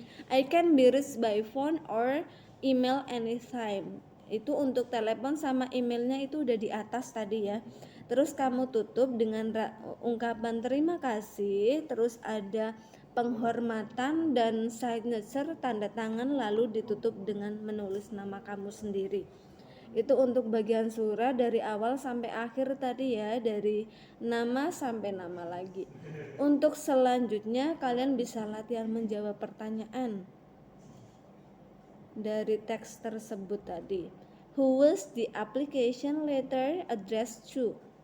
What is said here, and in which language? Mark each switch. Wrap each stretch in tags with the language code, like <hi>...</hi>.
<en>I can be reached by phone or email anytime.</en> <id>Itu untuk telepon sama emailnya itu udah di atas tadi ya. Terus kamu tutup dengan ungkapan terima kasih, terus ada penghormatan dan signature tanda tangan, lalu ditutup dengan menulis nama kamu sendiri. Itu untuk bagian surat dari awal sampai akhir tadi ya, dari nama sampai nama lagi. Untuk selanjutnya kalian bisa latihan menjawab pertanyaan dari teks tersebut tadi.</id> <en>Who was the application letter addressed to?</en>